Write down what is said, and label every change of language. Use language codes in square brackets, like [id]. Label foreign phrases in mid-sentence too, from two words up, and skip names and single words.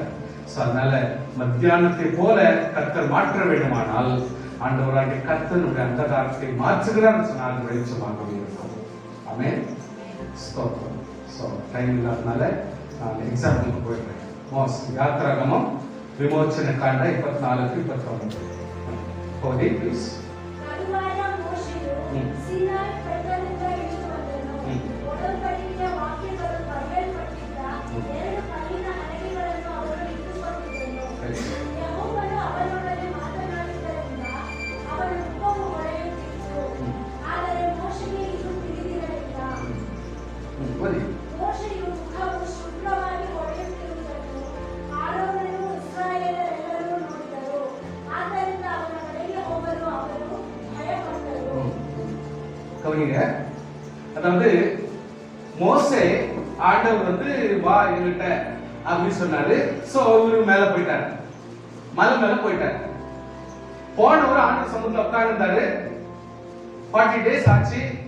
[ta] அதனால மத்தியானத்தை போல கர்த்தர் மாற்ற வேண்டுமானால் ஆண்டவராகிய கர்த்தருடைய அந்தகாரத்தை மாற்றுகிறார் சொன்னால் வெளிச்சமாக இருக்கும். ஆமென். ஸ்தோத்திரம். டைம் இல்லாதனால நான் எக்ஸாம்பிளுக்கு போயிடுறேன். யாத்ராகமம் விமோச்சன காண்ட 24-29. ஓதி ப்ளீஸ். [kn] ತರುವಾಯ ಮೋಶೆಯು ಸೀನಾಯಿ ಬೆಟ್ಟದಿಂದ ಇಳಿದು ಬಂದನು. ಒಡಂಬಡಿಕೆಯ ವಾಕ್ಯಗಳು ಬರೆಯಲ್ಪಟ್ಟಿದ್ದ 2 ಕಲ್ಲಿನ ಹಲಗೆಗಳನ್ನು ಅವನು ಇಟ್ಟುಕೊಂಡಿದ್ದನು. ಯೆಹೋವನು ಅವನೊಡನೆ ಮಾತನಾಡಿದ್ದರಿಂದ ಅವನ ಮುಖವು ಹೊಳೆಯುತ್ತಿತ್ತು. ಆದರೆ ಮೋಶೆಗೆ ಇದು ತಿಳಿದಿರಲಿಲ್ಲ. ಮೋಶೆಯು ಮುಖವು ಶುಭ್ರವಾಗಿ ಹೊಳೆಯುತ್ತಿರುವುದನ್ನು ಆರೋನನು ಇಸ್ರಾಯೇಲರೆಲ್ಲರೂ ನೋಡಿದರು. ಆದ್ದರಿಂದ ಅವನ ಕಡೆಗೆ ಹೋಗಲು ಅವರು ಭಯಪಟ್ಟರು. [ta] கவனிங்க. அதாவது மோசே ஆண்டவர் வா என்கிட்ட அப்படின்னு சொன்னாரு. சோ இவரு மேல போயிட்டாரு, மலை மேல போயிட்டாரு. போனவர் ஆண்டவர் சமூகத்துல உட்கார்ந்தாரு. 40 days ஆச்சு.